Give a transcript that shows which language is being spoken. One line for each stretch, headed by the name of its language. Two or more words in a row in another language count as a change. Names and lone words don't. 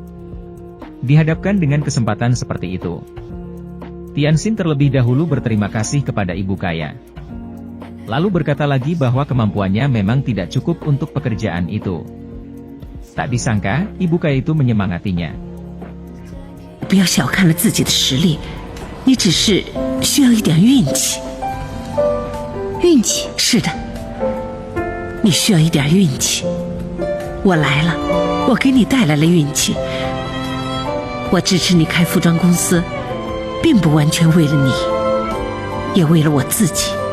Indonesian: Dihadapkan dengan kesempatan seperti itu, Tianxin terlebih dahulu berterima kasih kepada ibu kaya. Lalu berkata lagi bahwa kemampuannya memang tidak cukup untuk pekerjaan itu. Tak disangka, ibu kaya itu menyemangatinya.
Chinese: 不要小看了自己的实力，你只是需要一点运气。运气？是的，你需要一点运气。我来了，我给你带来了运气。我支持你开服装公司，并不完全为了你，也为了我自己。